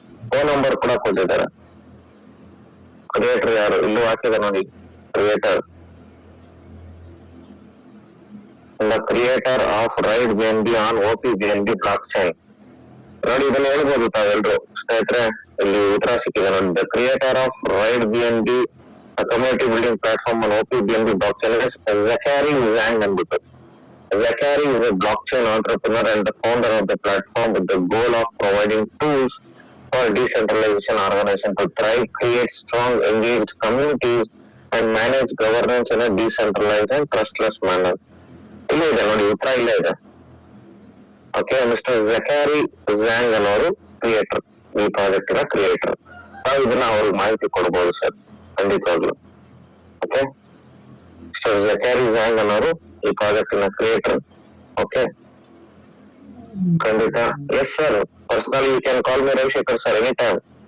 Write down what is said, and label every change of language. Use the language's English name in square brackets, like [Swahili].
[Kannada] Phone number ಕೂಡ ಕೊಟ್ಟಿದ್ದಾರೆ. Creator ಯಾರು ಇಲ್ಲೂ ಹಾಕಿದೆ ನೋಡಿ, creator, [English] The creator of Airbnb on OPBNB blockchain. [Kannada] ನೋಡಿ, ಇದನ್ನ ಹೇಳ್ಬೋದು ತಾವೆಲ್ರು ಸ್ನೇಹಿತರೆ, ಇಲ್ಲಿ ಉತ್ತರ ಸಿಕ್ಕಿದೆ ನೋಡಿ. [English] The creator of Airbnb, community building platform on OPBNB blockchain is Zachary Zhang ಅಂದ್ಬಿಟ್ಟು. Zachary is a blockchain entrepreneur and the founder of the platform with the goal of providing tools for decentralization organization to thrive, create strong, engaged communities and manage governance in a decentralized and trustless manner. [Kannada] ಇಲ್ಲೇ ಇದೆ ನೋಡಿ, ಉತ್ತರ ಇಲ್ಲೇ ಇದೆ. Okay, mister Zachary Zhang ಅನ್ನೋರು creator, ಈ project ನ creator. ನಾವು ಇದನ್ನ ಅವ್ರಿಗೆ ಮಾಹಿತಿ ಕೊಡ್ಬೋದು ಸರ್, ಖಂಡಿತವಾಗ್ಲು. ಓಕೆ, ಮಿಸ್ಟರ್ Zachary Zhang ಅನ್ನೋರು ಈ ಪ್ರಾಜೆಕ್ಟ್ ನ ಕ್ರಿಯೇಟರ್. [English] Okay, ಖಂಡಿತ. Yes sir, personally you can call me Ravishekhar sir any time.